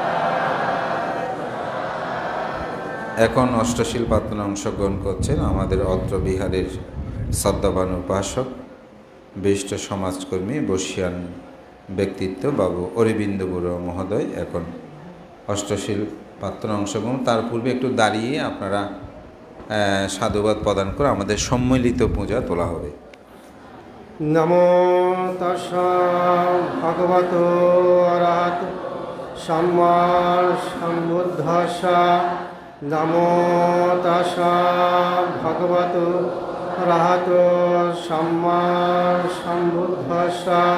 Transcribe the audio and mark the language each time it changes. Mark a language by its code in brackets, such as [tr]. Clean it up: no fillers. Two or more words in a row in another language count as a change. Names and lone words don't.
[bn] এখন অষ্টশীল প্রার্থনা অংশগ্রহণ করছেন আমাদের অত্র বিহারের শ্রদ্ধাবান উপাসক, বিশিষ্ট সমাজকর্মী, বর্ষিয়ান ব্যক্তিত্ব বাবু অরবিন্দ বড়ুয়া মহোদয় এখন অষ্টশীল প্রার্থনা অংশগ্রহণ। তার পূর্বে একটু দাঁড়িয়ে আপনারা সাধুবাদ প্রদান করে আমাদের সম্মিলিত পূজা তোলা হবে। [pi] নমো তাস্যা ভগবতো অরহতো সম্মা সম্বুদ্ধাস্যা। নমো তাস্যা ভগবতো অরহতো সম্মা সম্বুদ্ধাস্যা।